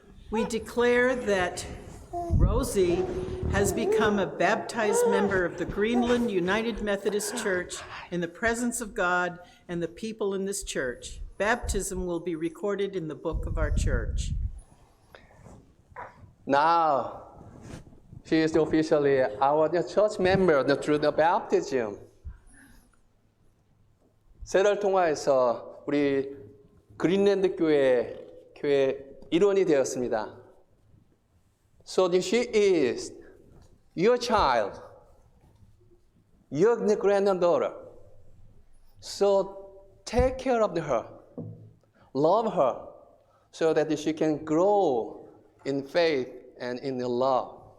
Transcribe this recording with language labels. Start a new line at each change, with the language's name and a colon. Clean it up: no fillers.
English: We declare that Rosie has become a baptized member of the Greenland United Methodist Church in the presence of God and the people in this church. Baptism will be recorded in the book of our church. Now, she is officially our church member through the baptism.
Korean: 세례를 통하여서 우리 그린랜드 교회 일원이 되었습니다.
English: So she is your child, your granddaughter. So take care of her, love her, so that she can grow in faith and in love.